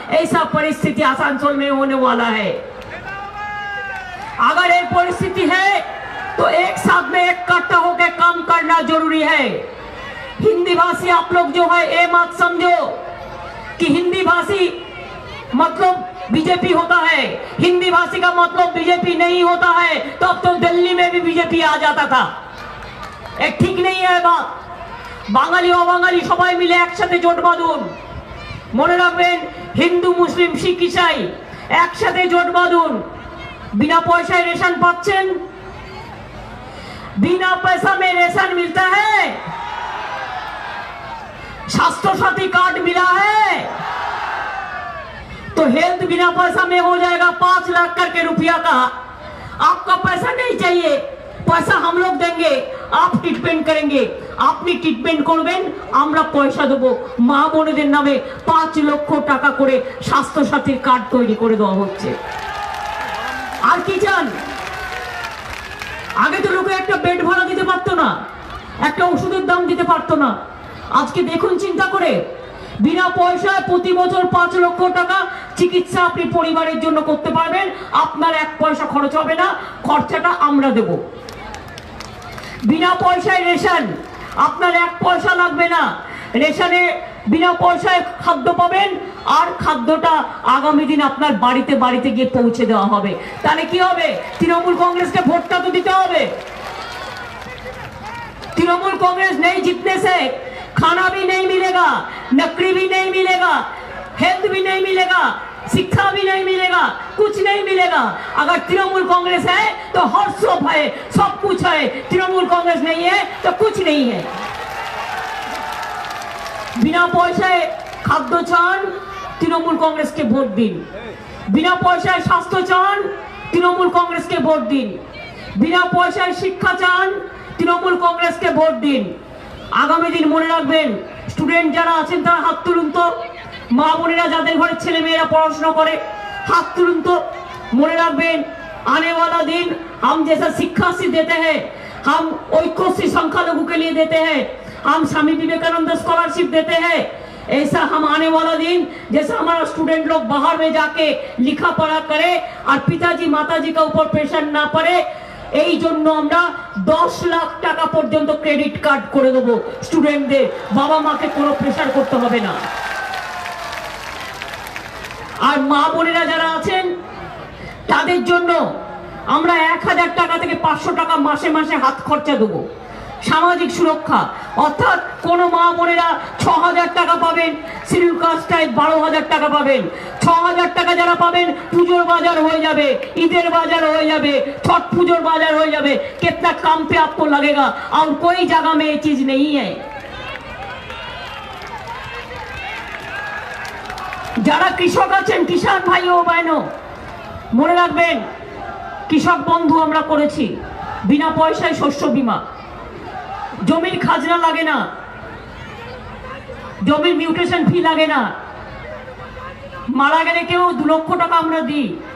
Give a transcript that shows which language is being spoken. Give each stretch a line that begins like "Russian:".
Hindi: ऐसा परिस्थिति आसनसोल में होने वाला है। अगर एक परिस्थिति है तो एक साथ में इकट्ठा होकर काम करना जरूरी है। हिंदी भाषी आप लोग जो है ये मत समझो कि हिंदी भाषी मतलब बीजेपी होता है, हिंदी भाषी का मतलब बीजेपी नहीं होता है। तब तो दिल्ली में भी बीजेपी आ जाता था। एक ठीक नहीं है बात।
Bangla: বাঙালি অবাঙালি সবাই মিলে একসাথে জোট বাঁধুন। মনে রাখবেন, হিন্দু মুসলিম শিখ ইসাই একসাথে জোট বাঁধুন।
Hindi: बिना पैसा रेशन पाচ্ছেন, बिना पैसा में रेशन मिलता है, स्वास्थ्य साथी कार्ड मिला है, तो हेल्थ बिना पैसा में हो जाएगा 5 लाख करके रुपया का। आपका पैसा नहीं चाहिए, पैसा हम लोग देंगे, आप ट्रीटमेंट करेंगे।
Bangla: আপনি ট্রিটমেন্ট করবেন, আমরা পয়সা দেব। মা বোনদের নামে 5 লক্ষ টাকা করে স্বাস্থ্য সাথীর কার্ড তৈরি করে দেওয়া হচ্ছে। আর কি চান? আগে তো লোকে একটা বেড ভাড়া দিতে পারতো না, একটা ওষুধের দাম দিতে পারতো না। আজকে দেখুন চিন্তা করে, বিনা পয়সায় প্রতি বছর 5 লক্ষ টাকা চিকিৎসা আপনি পরিবারের জন্য করতে পারবেন। আপনার 1 পয়সা খরচ হবে না, খরচাটা আমরা দেব। বিনা পয়সায় রেশন, আপনার 1 পয়সা লাগবে না। রেশনে বিনা পয়সায় খাদ্য পাবেন, আর খাদ্যটা আগামী দিন আপনার বাড়িতে বাড়িতে গিয়ে পৌঁছে দেওয়া হবে। তাহলে কি হবে? তৃণমূল কংগ্রেসকে ভোটটা তো দিতে হবে।
Hindi: तृणमूल कांग्रेस नहीं जीतने से खाना भी नहीं मिलेगा, नौकरी भी नहीं मिलेगा, हेल्थ भी नहीं मिलेगा, शिक्षा भी नहीं मिलेगा, कुछ नहीं मिलेगा। अगर तृणमूल कांग्रेस है तो हर सब है, सब कुछ है। तृणमूल कांग्रेस नहीं है तो कुछ नहीं है।
Bangla: बिना পয়সায় খাদ্য চান, তৃণমূল কংগ্রেসকে ভোট দিন। বিনা পয়সায় স্বাস্থ্য চান, তৃণমূল কংগ্রেসকে ভোট দিন। বিনা পয়সায় শিক্ষা চান, তৃণমূল কংগ্রেসকে ভোট দিন। আগামী দিন মনে রাখবেন, স্টুডেন্ট যারা আছেন তারা হাত তুলুন তো। মা বোনেরা যাদের ঘরে ছেলে মেয়েরা পড়াশোনা করে হাত তুলুন তো। মনে রাখবেন,
Hindi: आने वाला दिन हम जैसा शिक्षा से देते हैं, हम ऐक्यश्री संख्यालघु के लिए देते हैं, हम स्वामी विवेकानंद स्कॉलरशिप देते हैं, ऐसा हम आने वाला दिन जैसा हमारा स्टूडेंट लोग बाहर में जाके लिखा पढ़ा करे और पिताजी माताजी का ऊपर प्रेशर ना पड़े,
Bangla: এই জন্য আমরা 10 লাখ টাকা পর্যন্ত ক্রেডিট কার্ড করে দেব স্টুডেন্টদের। বাবা মাকে কোনো প্রেসার করতে হবে না। আর মা বোনেরা যারা আছেন তাদের জন্য আমরা 1000 টাকা থেকে 500 টাকা মাসে মাসে হাত খরচা দেবো। সামাজিক সুরক্ষা, অর্থাৎ কোন মা বোনেরা 6000 টাকা পাবেন, শিডিউল কাস্টটায় 12000 টাকা পাবেন। 6000 টাকা যারা পাবেন, পুজোর বাজার হয়ে যাবে, ঈদের বাজার হয়ে যাবে, छठ পুজোর বাজার হয়ে যাবে।
Hindi: कितना काम पे आपको लगेगा और कोई जगह में ये चीज नहीं है।
Bangla: যারা কৃষক আছেন, কিষান ভাই ও বহনো, মনে রাখবেন, কৃষক বন্ধু আমরা করেছি। বিনা পয়সায় শস্য বীমা, জমির খাজনা লাগে না, জমির মিউটেশন ফি লাগে না, মারা গেলে কেউ 2 লক্ষ টাকা আমরা দিই।